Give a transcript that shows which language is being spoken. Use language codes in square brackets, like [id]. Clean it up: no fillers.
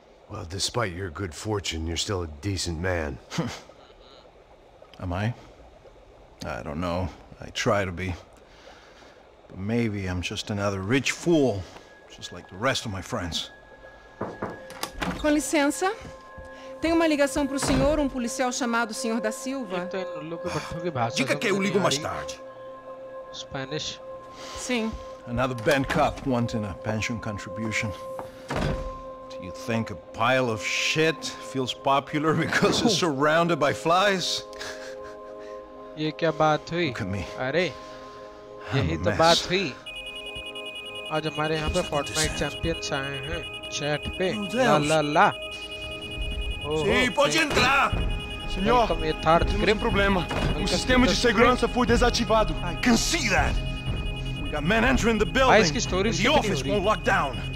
[en] Well, despite your good fortune, you're still a decent man. Am I? I don't know. I try to be. But maybe I'm just another rich fool, just like the rest of my friends. [pt] Com licença. Tem uma ligação para o senhor, policial chamado Sr. da Silva? Diga que eu ligo mais tarde. [en] Spanish. [pt] Sim. [en] Another band cop wanting a pension contribution. Do you think a pile of shit feels popular because it's surrounded by flies? [hi] ये क्या बात हुई? [en] Look at me. [hi] अरे यही तो बात हुई. आज हमारे यहाँ पे Fortnite Champions आए हैं chat पे. ला ला ला. [pt] Sim, pode entrar. Senhor, temos problema. O sistema de segurança foi desativado. [en] I can see that. We got men entering the building. And the office won't lock down.